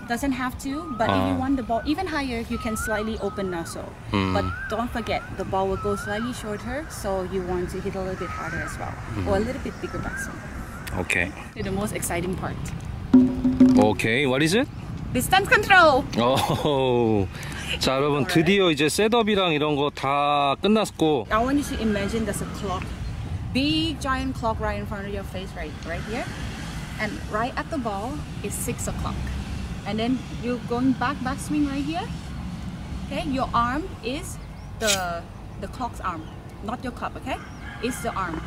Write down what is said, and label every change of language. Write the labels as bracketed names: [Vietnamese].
[English] Doesn't have to, but if you want the ball even higher, you can slightly open also. But don't forget, the ball will go slightly shorter, so you want to hit a little bit harder as well, or a little bit bigger backswing. Okay. To the most exciting part. Okay, what is it? Distance control. Oh. [Korean] 자, 여러분 드디어 이제 셋업이랑 이런 거 다 끝났고. [English] I want you to imagine there's a clock, big giant clock right in front of your face, right here. And right at the ball is 6 o'clock. And then you're going backswing right here. Okay, your arm is the clock's arm, not your club, okay? It's the arm.